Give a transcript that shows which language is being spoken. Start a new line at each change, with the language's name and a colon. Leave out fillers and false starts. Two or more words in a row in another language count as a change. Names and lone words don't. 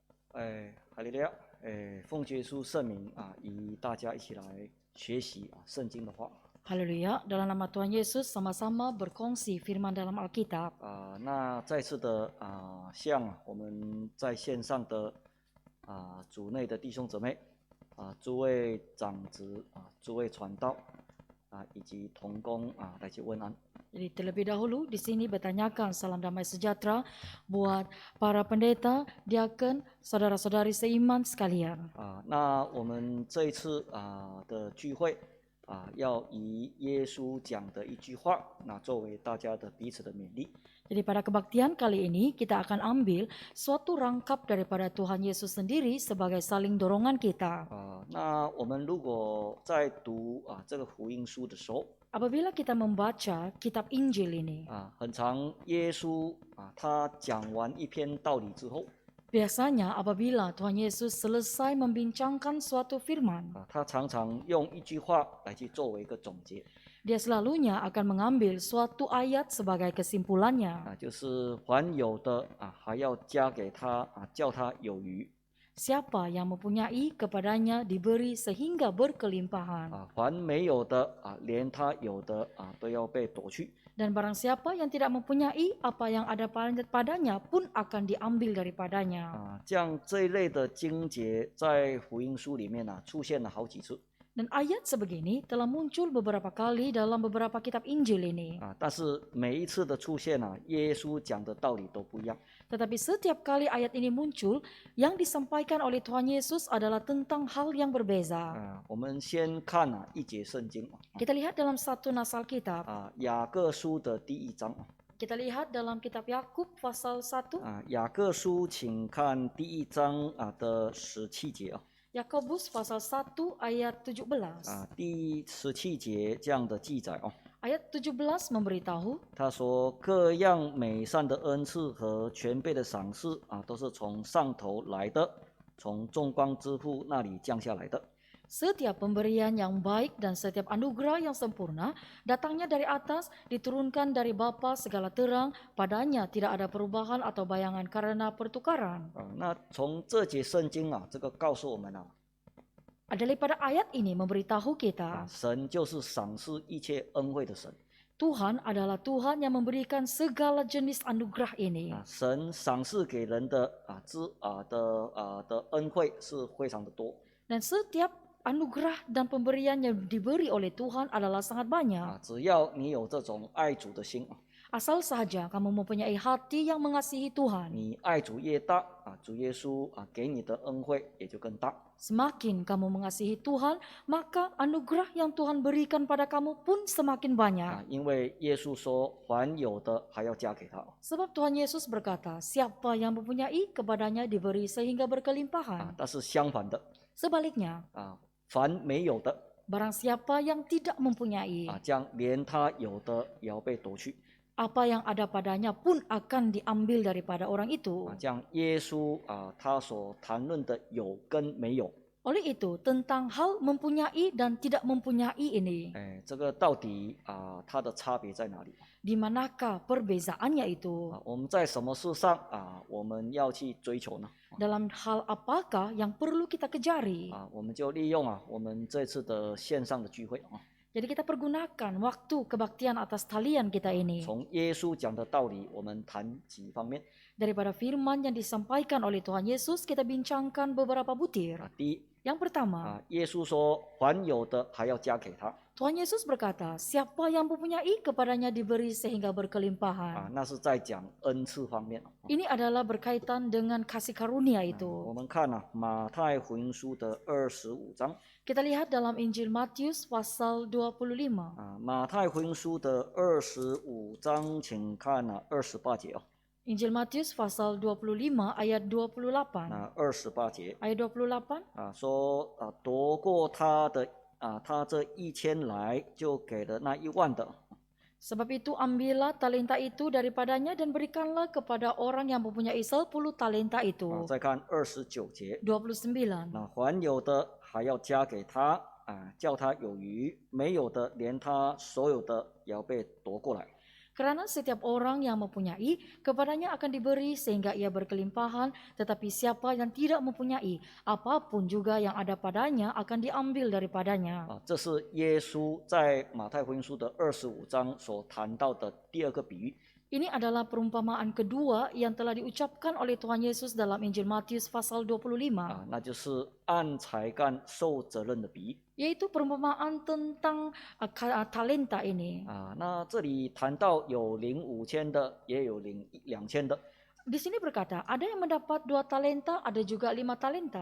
Chinese: 哈利路亚！奉耶稣圣名啊，与大家一起来学习圣经的话。
Malay: Haleluya, dalam nama Tuhan Yesus sama-sama berkongsi firman dalam Alkitab.
Chinese: 那再次的向我们在线上的主内的弟兄姊妹诸位长子诸位传道以及同工来去问安。
Malay: Jadi terlebih dahulu di sini bertanyakan salam damai sejahtera buat para pendeta, diaken, saudara-saudari seiman sekalian.
Chinese: 那我们这一次的聚会要以耶稣讲的一句话，那作为大家的彼此的勉励。
Malay: Jadi pada kebaktian kali ini kita akan ambil suatu rangkap daripada Tuhan Yesus sendiri sebagai saling dorongan kita.
Chinese: 那我们如果在读这个福音书的时候，
Malay: Apabila kita membaca kitab Injil ini,
Chinese: 很常耶稣他讲完一篇道理之后，
Malay: biasanya apabila Tuhan Yesus selesai membincangkan suatu firman,
Chinese: 他常常用一句话来去作为一个总结，
Malay: dia selalunya akan mengambil suatu ayat sebagai kesimpulannya.
Chinese: 就是凡有的还要加给他叫他有余。
Malay: Siapa yang mempunyai kepadanya diberi sehingga berkelimpahan.
Chinese: 凡没有的连他有的都要被夺去。
Malay: Dan barang siapa yang tidak mempunyai apa yang ada padanya pun akan diambil daripadanya.
Chinese: 这样这一类的经节在福音书里面出现了好几次。
Malay: Dan ayat sebegini telah muncul beberapa kali dalam beberapa kitab Injil ini.
Chinese: 但是每一次的出现耶稣讲的道理都不一样。
Malay: Tetapi setiap kali ayat ini muncul, yang disampaikan oleh Tuhan Yesus adalah tentang hal yang berbeza.
Chinese: 我们先看一节圣经
Malay: Kita lihat dalam satu nas Alkitab.
Chinese: 雅各书的第1章
Malay: Kita lihat dalam kitab Yakub pasal 1.
Chinese: 雅各书请看第1章的17节
Malay: Yakobus pasal 1 ayat 17.
Chinese: 第17节这样的记载
Malay: Ayat 17 memberitahu,
Chinese: 他说各样美善的恩赐和全备的赏赐都是从上头来的，从众光之父那里降下来的。
Malay: setiap pemberian yang baik dan setiap anugerah yang sempurna datangnya dari atas, diturunkan dari Bapa segala terang, padanya tidak ada perubahan atau bayangan karena pertukaran.
Chinese: 那从这节圣经这个告诉我们
Malay: Daripada ayat ini memberitahu kita,
Chinese: 神就是赏赐一切恩惠的神。
Malay: Tuhan adalah Tuhan yang memberikan segala jenis anugerah ini.
Chinese: 神赏赐给人的恩惠是非常的多。
Malay: Dan setiap anugerah dan pemberian yang diberi oleh Tuhan adalah sangat banyak.
Chinese: 只要你有这种爱主的心
Malay: Asal saja kamu mempunyai hati yang mengasihi Tuhan.
Chinese: 你爱主越大主耶稣给你的恩惠也就更大。
Malay: Semakin kamu mengasihi Tuhan, maka anugerah yang Tuhan berikan pada kamu pun semakin banyak.
Chinese: 因为耶稣说凡有的还要加给他。
Malay: Sebab Tuhan Yesus berkata, siapa yang mempunyai kepadanya diberi sehingga berkelimpahan.
Chinese: 但是相反的
Malay: Sebaliknya,
Chinese: 凡没有的
Malay: barang siapa yang tidak mempunyai,
Chinese: 将连他有的也要被夺去。
Malay: apa yang ada padanya pun akan diambil daripada orang itu.
Chinese: 这样耶稣他所谈论的有跟没有，
Malay: Oleh itu, tentang hal mempunyai dan tidak mempunyai ini,
Chinese: 这个到底它的差别在哪里？
Malay: di manakah perbezaannya itu?
Chinese: 我们在什么事上我们要去追求呢？
Malay: Dalam hal apakah yang perlu kita kejari?
Chinese: 我们就利用我们这次的线上的聚会
Malay: Jadi kita pergunakan waktu kebaktian atas talian kita ini.
Chinese: 从耶稣讲的道理，我们谈几方面。
Malay: Daripada firman yang disampaikan oleh Tuhan Yesus, kita bincangkan beberapa butir.
Chinese: 第一
Malay: Yang pertama,
Chinese: 耶稣说凡有的还要加给他
Malay: Tuhan Yesus berkata, siapa yang mempunyai kepadanya diberi sehingga berkelimpahan.
Chinese: 那是在讲恩赐方面。
Malay: Ini adalah berkaitan dengan kasih karunia
Chinese: 我
Malay: itu.
Chinese: 们看马太福音书的25章
Malay: Kita lihat dalam Injil Matius pasal 25.
Chinese: 马太福音书的25章，请看28节
Malay: Injil Matius pasal 25 ayat 28.
Chinese: 28 节
Malay: Ayat 28,
Chinese: 说夺过他的他这1000来，就给了那10000的。
Malay: sebab itu ambillah talenta itu daripadanya dan berikanlah kepada orang yang mempunyai 10 talenta itu.
Chinese: 再看29节，
Malay: 29.
Chinese: 那还有的还要加给他叫他有余；没有的，连他所有的也要被夺过来。
Malay: Karena setiap orang yang mempunyai, kepadanya akan diberi sehingga ia berkelimpahan, tetapi siapa yang tidak mempunyai, apapun juga yang ada padanya akan diambil daripadanya.
Chinese: 这是耶稣在马太福音书的25章所谈到的第二个比喻。
Malay: Ini adalah perumpamaan kedua yang telah diucapkan oleh Tuhan Yesus dalam Injil Matius pasal 25,
Chinese: 那就是按才干受责任的比喻。
Malay: yaitu perumpamaan tentang talenta ini.
Chinese: 那这里谈到有领5000的，也有领2000的，
Malay: Di sini berkata, ada yang mendapat 2 talenta, ada juga 5 talenta.